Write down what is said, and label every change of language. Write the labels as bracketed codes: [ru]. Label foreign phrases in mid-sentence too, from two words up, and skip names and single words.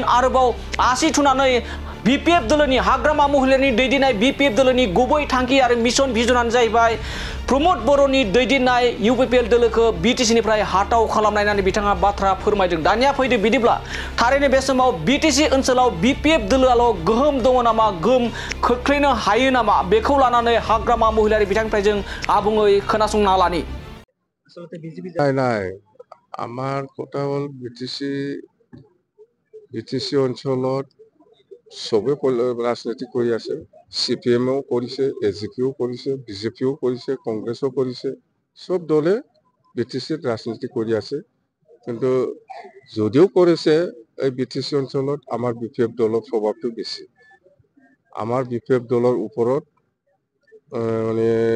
[brx] आरोबाव आसि थुनानै बीपीएफ दोलोनि हाग्रामा महिलारिनि दैदेननाय बीपीएफ दोलोनि गुबै थांखि आरो मिशन भिजनानो जाहैबाय प्रमोद बर'नि दैदेननाय इउपिपिएल दोलोखौ बिटिसिनिफ्राय हाटाव खालामनाय होननानै बिथाङा बाथ्रा फोरमायदों दानिया फैदो बिदिब्ला थारैनो बे समाव बिटिसि ओनसोलाव बीपीएफ दोलोआल' गोहोम दङ नामा गोहोम खोख्लैनो हायो नामा बेखौ लानानै हाग्रामा महिलारि बिथांनिफ्राय जों आबुङै खोनासंना लानि [as] আমাৰ কথা হ'ল বিটিসি অঞ্চলত সবে ৰাজনীতি কৰি আছে সিপিএমও কৰিছে এজিপিও কৰিছে বিজেপিও কৰিছে কংগ্ৰেছও কৰিছে সব দলে বিটিসিত ৰাজনীতি কৰি আছে কিন্তু যদিও কৰিছে এই বিটিসি অঞ্চলত আমাৰ বিপিএফ দলৰ প্ৰভাৱটো বেছি আমাৰ বিপিএফ দলৰ ওপৰত মানে